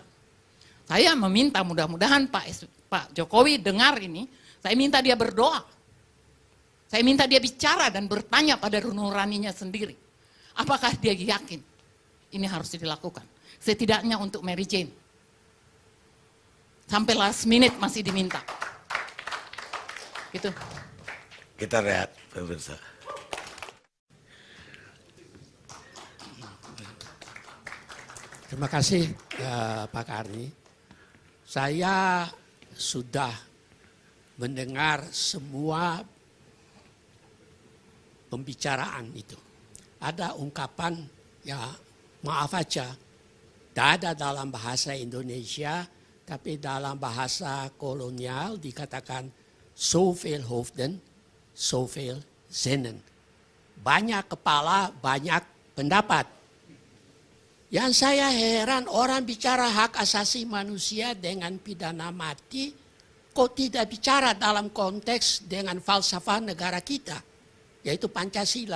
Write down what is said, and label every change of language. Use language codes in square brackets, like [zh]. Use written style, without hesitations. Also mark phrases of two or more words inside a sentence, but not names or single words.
[id] Saya meminta mudah-mudahan Pak Jokowi dengar ini, saya minta dia berdoa. Saya minta dia bicara dan bertanya pada nuraninya sendiri. Apakah dia yakin ini harus dilakukan? Setidaknya untuk Mary Jane. Sampai [en] last minute [id] masih diminta. Gitu. Kita rehat, pemirsa. Terima kasih Pak Karni. Saya sudah mendengar semua pembicaraan itu. Ada ungkapan, ya maaf aja, tidak ada dalam bahasa Indonesia, tapi dalam bahasa kolonial dikatakan [nl] zoveel hoofden, zoveel zinnen. [id] Banyak kepala, banyak pendapat. Yang saya heran, orang bicara hak asasi manusia dengan pidana mati, kok tidak bicara dalam konteks dengan falsafah negara kita, yaitu Pancasila.